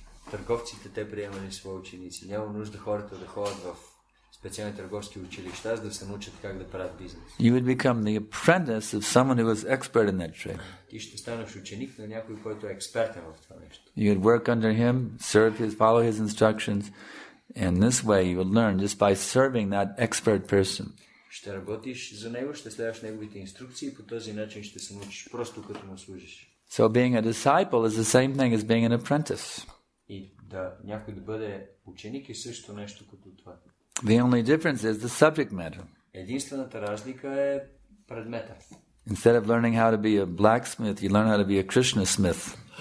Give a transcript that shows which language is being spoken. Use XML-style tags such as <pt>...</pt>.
<bg>Търговците те приемали свои ученици. Няма нужда хората да ходят в специални търговски училища, за да се научат как да правят бизнес.</bg> <en>You would become the apprentice of someone who was expert in that trade.</en> <bg>Ти ще станеш ученик на някой, който е експертен в това нещо.</bg> <en>You would work under him, follow his instructions, and this way you would learn just by serving that expert person.</en> <bg>Ще работиш за него, ще следваш неговите инструкции и по този начин ще се научиш просто като му служиш.</bg> <en>So being a disciple is the same thing as being an apprentice.</en> <bg>И да някой да бъде ученик е също нещо като това.</bg> <en>The only difference is the subject matter.</en> <bg>Единствената разлика е предмета.</bg> <en>Instead of learning how to be a blacksmith, you learn how to be a Krishna smith.</en>